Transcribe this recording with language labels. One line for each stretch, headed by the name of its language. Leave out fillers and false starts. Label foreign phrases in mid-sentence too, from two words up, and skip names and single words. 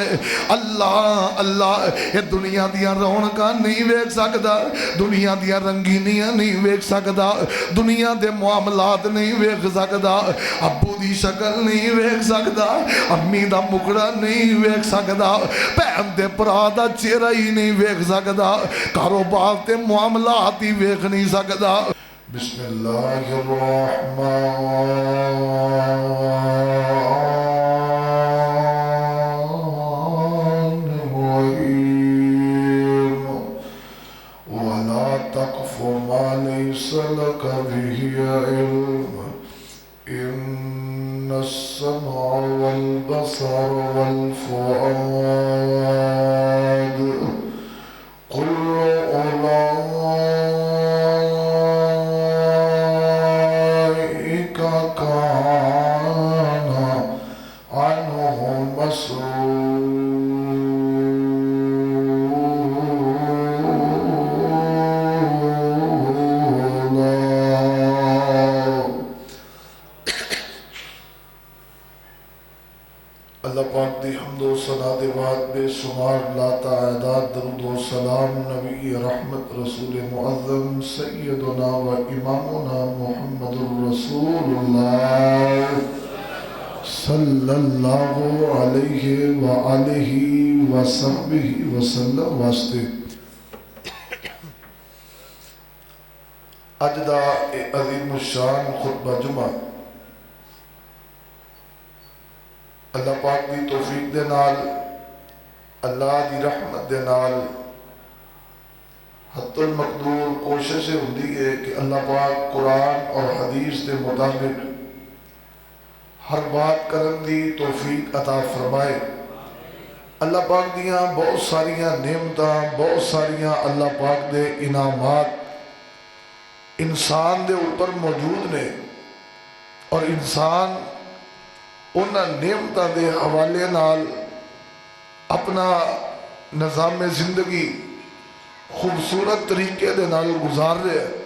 Punjabi: اللہ اللہ یہ دنیا دیاں رونقاں نہیں ویکھ سکدا، دنیا دیاں رنگینیاں نہیں ویکھ سکدا، دنیا دے معاملات نہیں ویکھ سکدا، ابو دی شکل نہیں ویکھ سکدا، امی دا مکھڑا نہیں ویکھ سکدا، بھین دے بھرا دا چہرہ ہی نہیں ویکھ سکدا، کاروبار تے معاملات ہی ویکھ نہیں سکدا.
Arabic: بسم الله الرحمن الرحيم ولا تقف ما ليس لك به علم إن السمع والبصر وال الفؤاد كل أولئك كان عنه مسؤولا.
Punjabi: اللہ پاک دی حمد و ثنا دے بعد بے شمار لاتا عادات درود و سلام نبی رحمت رسول معظم
Arabic: سيدنا وإمامنا محمد رسول الله صلى الله عليه وآله وصحبه وسلم
Punjabi: वास्ते اج دا عظیم شان خطبہ جمعہ اللہ پاک کی توفیق دے نال اللہ کی رحمت دے نال حتی المقدور کوشش ہوندی ہے کہ اللہ پاک قرآن اور حدیث کے مطابق ہر بات کرن دی توفیق عطا فرمائے. اللہ پاک دیاں بہت ساریاں نعمتاں بہت ساریاں اللہ پاک دے انعامات انسان دے اوپر موجود نے اور انسان انہاں نے نعمتوں کے حوالے نال اپنا نظام زندگی خوبصورت طریقے دے نال گزار رہے